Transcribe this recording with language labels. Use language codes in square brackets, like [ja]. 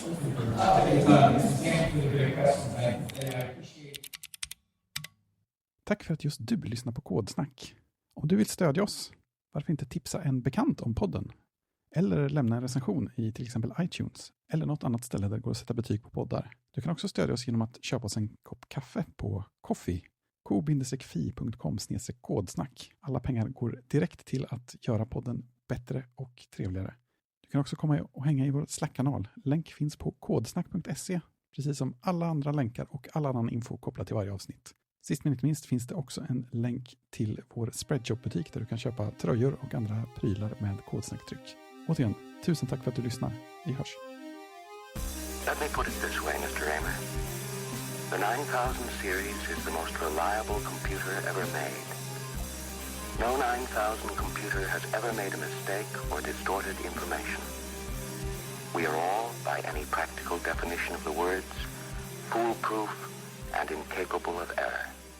[en] Thank you for the great questions. I appreciate. [sv] Tack för att just du lyssnar på Kodsnack. Om du vill stödja oss, varför inte tipsa en bekant om podden? Eller lämna en recension i till exempel iTunes eller något annat ställe där det går att sätta betyg på poddar. Du kan också stödja oss genom att köpa oss en kopp kaffe på Coffee. ko-fi.com/kodsnack. Alla pengar går direkt till att göra podden bättre och trevligare. Du kan också komma och hänga i vår Slack-kanal. Länk finns på kodsnack.se, precis som alla andra länkar och all annan info kopplat till varje avsnitt. Sist men inte minst finns det också en länk till vår Spreadshop-butik där du kan köpa tröjor och andra prylar med Kodsnacktryck. Återigen, tusen tack för att du lyssnar. Vi hörs. [en] Let me put it this way, Mr. Raymer. The 9000 series is the most reliable computer ever made. No 9000 computer has ever made a mistake or distorted information. We are all, by any practical definition of the words, foolproof and incapable of error.